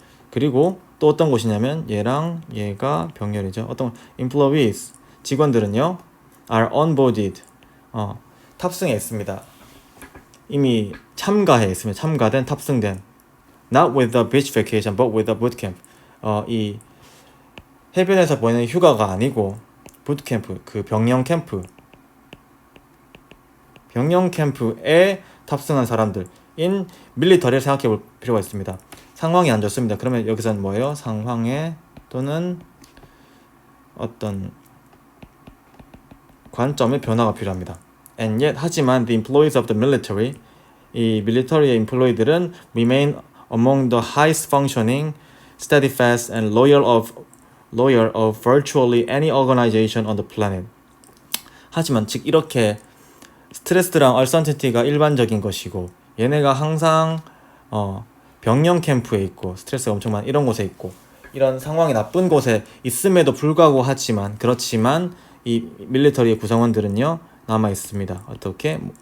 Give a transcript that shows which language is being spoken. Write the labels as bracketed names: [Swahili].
[Korean] 그리고 또 어떤 곳이냐면 얘가 병렬이죠. 어떤 employees 직원들은요 [English] are onboarded [Korean] 탑승해 있습니다. 이미 참가된 탑승된 [English] not with a beach vacation but with a boot camp. [Korean] 이 해변에서 보내는 휴가가 아니고 부트캠프 그 병영 캠프에 탑승한 사람들인 밀리터리를 생각해 볼 필요가 있습니다. 상황이 안 좋습니다. 그러면 여기서는 뭐예요? 상황에 또는 어떤 관점의 변화가 필요합니다. [English] And yet [Korean] 하지만 [English] the employees of the military [Korean] 이 밀리터리의 인플로이들은 [English] remain among the highest functioning, steadfast and loyal of virtually any organization on the planet. [Korean] 하지만 즉 이렇게 스트레스랑 uncertainty가 일반적인 것이고 얘네가 항상 병영 캠프에 있고 스트레스가 엄청 많은 이런 곳에 있고 이런 상황이 나쁜 곳에 있음에도 불구하고 그렇지만 이 밀리터리의 구성원들은요 남아 있습니다. 어떻게?